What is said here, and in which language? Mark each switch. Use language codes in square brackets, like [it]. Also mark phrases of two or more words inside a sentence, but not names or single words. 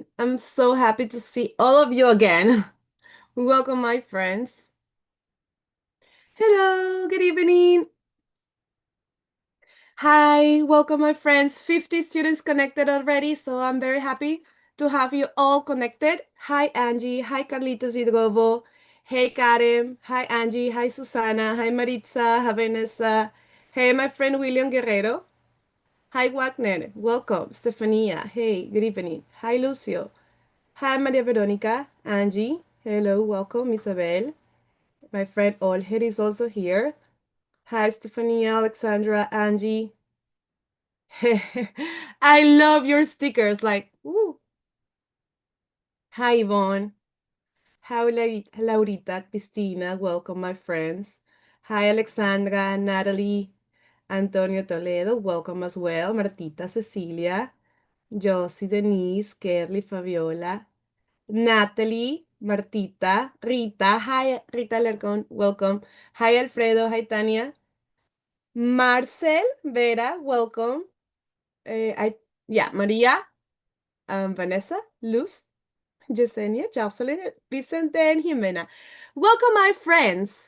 [en] I'm so happy to see all of you again. Welcome, my friends. Hello, good evening. Hi, welcome, my friends. 50 students connected already, so I'm very happy to have you all connected. Hi, Angie. Hi, Carlitos Hidrobo. Hey, Karen. Hi, Angie. Hi, Susana. Hi, Maritza. Hi, Vanessa. Hey, my friend William Guerrero. Hi, Wagner. Welcome. Stefania. Hey, good evening. Hi, Lucio. Hi, Maria Veronica. Angie. Hello, welcome. Isabel. My friend Olger is also here. Hi, Stefania, Alexandra, Angie. I love your stickers. Like, ooh. Hi, Yvonne. Hi, Laurita, Cristina. Welcome, my friends. Hi, Alexandra, Natalie, Antonio Toledo. Welcome as well. Martita, Cecilia. Josie, Denise, Kerly, Fabiola, Natalie, Martita, Rita. Hi, Rita Alarcón. Welcome. Hi, Alfredo. Hi, Tania. Marcel, Vera. Welcome. Yeah, Maria, Vanessa, Luz, Yesenia, Jocelyn, Vicente, and Jimena. Welcome, my friends.